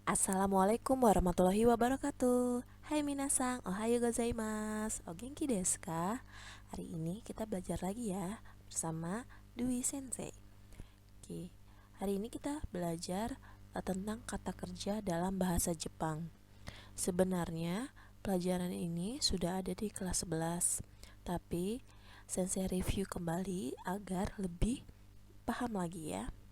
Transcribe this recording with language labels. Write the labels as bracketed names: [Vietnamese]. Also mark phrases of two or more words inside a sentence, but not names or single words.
[Arabic] السلام عليكم ورحمة الله وبركاته. [Japanese] はい、皆さん、おはようございます。お元気ですか? [Indonesian] Hari ini kita belajar lagi ya bersama Dwi Sensei. Oke, hari ini kita belajar tentang kata kerja dalam bahasa Jepang. Sebenarnya pelajaran ini sudah ada di kelas 11, tapi Sensei review kembali agar lebih paham lagi ya.